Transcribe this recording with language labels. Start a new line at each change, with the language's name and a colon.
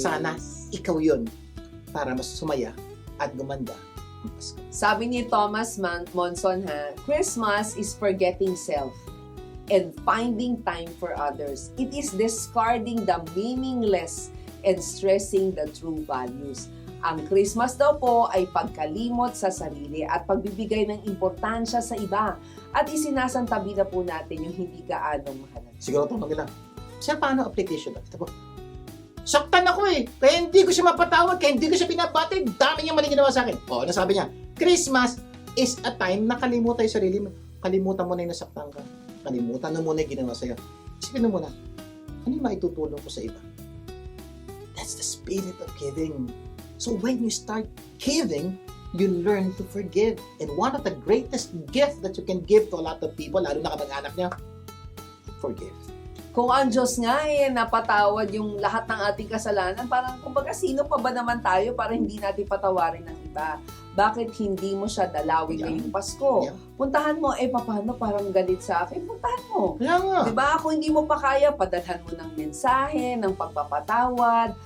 Filipino: Sana ikaw yun para mas sumaya at gumanda ang Pasko. Sabi ni
English: Thomas Monson, Christmas is forgetting self and finding time for others. It is discarding the meaningless and stressing the true values.
Filipino: Ang Christmas daw po ay pagkalimot sa sarili at pagbibigay ng importansya sa iba at isinasantabi na po natin yung hindi gaano mahalaga. Siguro tanong nila, sir, paano application? Ito po, saktan ako eh. Kaya hindi ko siya mapatawad, kaya hindi ko siya pinabati. Dami niyang mali ginawa sa akin. O, ano sabi niya?
English: Christmas is a time
Filipino: na kalimutan yung sarili mo. Kalimutan mo na yung nasaktan ka. Kalimutan mo muna yung ginawa sa'yo. Isipin mo muna, ano yung maitutulong ko sa iba?
English: That's the spirit of giving. So when you start giving, you learn to forgive. And one of the greatest gifts that you can give to a lot of people,
Filipino: lalo na kamag-anak niya,
English: forgive.
Filipino: Kung ang Diyos nga napatawad yung lahat ng ating kasalanan, parang kumbaga sino pa ba naman tayo para hindi natin patawarin ng iba? Bakit hindi mo siya dalawin ngayong Pasko? Yeah. Puntahan mo, paano parang galit sa akin? Puntahan mo. Kaya nga. Diba? Kung hindi mo pa kaya, padalhan mo ng mensahe, ng pagpapatawad,